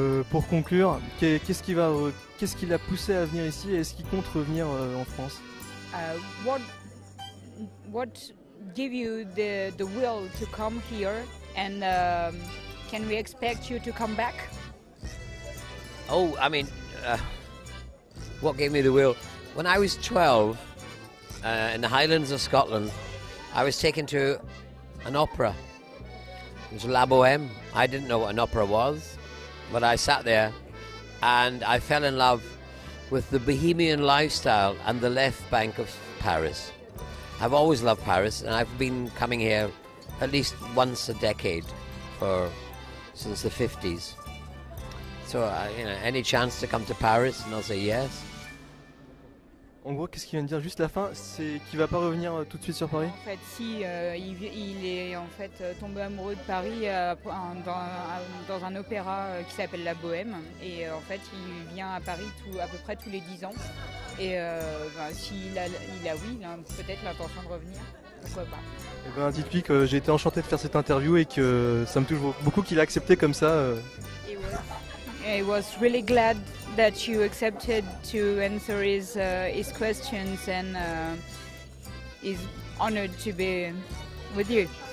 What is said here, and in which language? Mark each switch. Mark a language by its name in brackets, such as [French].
[French] Pour conclure, qu'est-ce qui l'a poussé à venir ici et est-ce qu'il compte revenir en France? [English] What give you the will to come here, and can we expect you to come back? Oh, I mean, what gave me the will? When I was 12, in the Highlands of Scotland, I was taken to an opera. It was La Bohème. I didn't know what an opera was, but I sat there and I fell in love with the bohemian lifestyle and the left bank of Paris. I've always loved Paris, and I've been coming here at least once a decade since the 50s. So, any chance to come to Paris, and I'll say yes. [French] En gros, qu'est-ce qu'il vient de dire juste la fin? C'est qu'il va pas revenir tout de suite sur Paris? En fait, si il est en fait tombé amoureux de Paris dans un opéra qui s'appelle La Bohème, et en fait, il vient à Paris à peu près tous les 10 ans. Et s'il a peut-être l'intention de revenir, pourquoi pas. Eh ben, dites-lui que j'ai été enchanté de faire cette interview et que ça me touche beaucoup qu'il a accepté comme ça. [English] I was really glad that you accepted to answer his questions, and is honored to be with you.